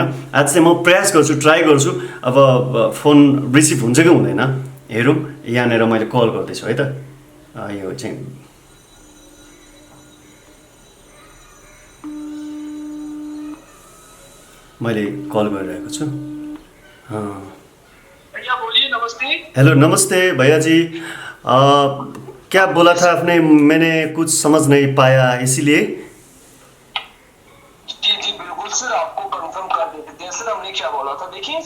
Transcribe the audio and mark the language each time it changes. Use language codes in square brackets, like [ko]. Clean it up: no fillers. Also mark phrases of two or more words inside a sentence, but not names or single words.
[ne] आज चाहिँ म प्रयास गर्छु, ट्राई गर्छु, अब [en] phone receive [ne] हुन्छ कि हुँदैन हेरौँ। यहाँनिर मैले कल गर्दैछु है त, यो चाहिँ मैले कल गरिरहेको छु। [hi] भैया बोलिए, नमस्ते। हेलो, नमस्ते भैया जी, क्या बोला था आपने, मैंने कुछ समझ नहीं पाया इसीलिए। जी जी बिल्कुल सर, आपको कंफर्म कर देते हैं सर हमने क्या बोला था।